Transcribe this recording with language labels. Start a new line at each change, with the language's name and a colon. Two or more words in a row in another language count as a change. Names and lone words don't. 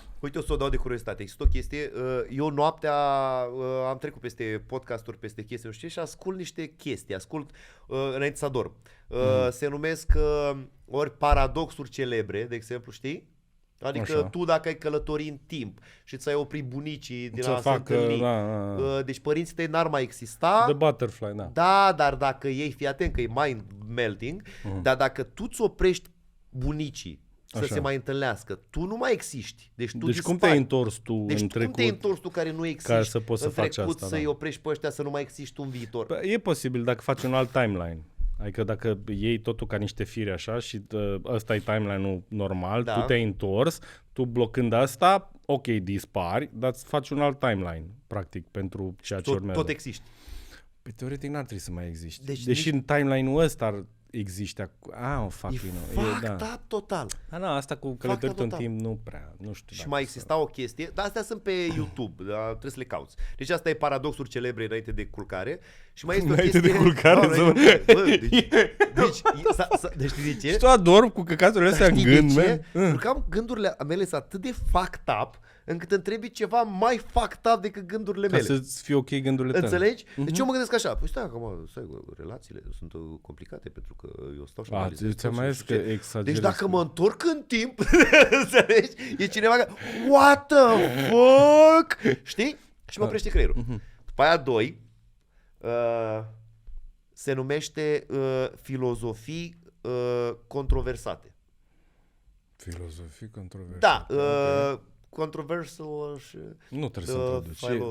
Romanian: Uite, o să o dau de curiozitate. Există o chestie, eu noaptea am trecut peste podcasturi, peste chestii, nu știu, și ascult niște chestii, înainte să adorm. Se numesc ori paradoxuri celebre, de exemplu, știi? Adică așa. Tu dacă ai călători în timp și ți-ai oprit bunicii din a se întâlni, deci părinții tăi n-ar mai exista.
English: The butterfly, da.
Romanian: Da, dar dacă ei, fii atent că e
English: mind melting,
Romanian: dar dacă tu ți oprești bunicii să se mai întâlnească, tu nu mai existi. Deci cum te-ai întors tu în trecut? Cum te-ai întors tu care nu existi ca să poți în să faci trecut asta, să-i oprești pe ăștia să nu mai existi în viitor? E posibil dacă faci un alt timeline. Adică dacă iei totul ca niște fire așa și ăsta e timeline-ul normal, tu te-ai întors, tu blocând asta, ok, dispari, dar îți faci un alt timeline, practic, pentru ceea ce urmează. Tot existi. Păi teoretic n-ar trebui să mai existi. Deci deși în timeline-ul ăsta existe o fuck, E
English: you know. fucked up total.
Romanian: Asta cu călătorit în timp nu prea, nu știu. Și mai exista o chestie, dar astea sunt pe YouTube, dar trebuie să le cauți. Deci asta e paradoxuri celebre înainte de culcare. Și mai este o chestie... de culcare? Deci știi de ce? Și tu adorm cu căcaturile astea în gând, man. Pentru că am gândurile mele sunt atât de
English: fucked up,
Romanian: încât îmi trebuie ceva mai
English: fucked up
Romanian: decât gândurile mele. Ca să-ți fie ok gândurile tale. Înțelegi? Deci eu mă gândesc așa, păi stai acum, relațiile sunt complicate pentru că eu stau și analizez. Ți-am mai zis că exagerezi. Deci dacă mă întorc în timp, înțelegi? E cineva care,
English: what the fuck?
Romanian: Știi? Și mă oprește creierul. După aia 2, se numește filozofii controversate. Filozofii controversate. Da, controversial și... Nu trebuie să introduci.